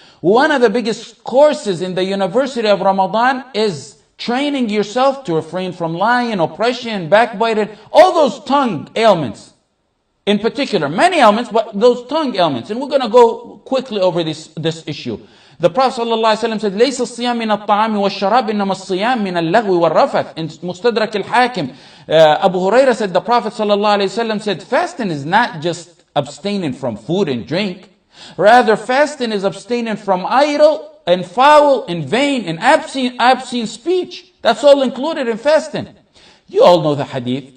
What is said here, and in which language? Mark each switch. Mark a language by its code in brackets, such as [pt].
[en] One of the biggest courses in the University of Ramadan is training yourself to refrain from lying, oppression, backbiting, all those tongue ailments. In particular, many ailments, but those tongue ailments. And we're going to go quickly over this issue. The Prophet ﷺ said, [ar] لَيْسَ الصِّيَامِ مِنَ الطَّعَامِ وَالشَّرَابِ إِنَّمَا الصِّيَامِ مِنَ اللَّغْوِ وَالرَّفَثِ. [en] In Mustadrak al-Hakim, Abu Huraira said, the Prophet ﷺ said, fasting is not just abstaining from food and drink. Rather, fasting is abstaining from idle and foul and vain and obscene speech. That's all included in fasting. You all know the hadith.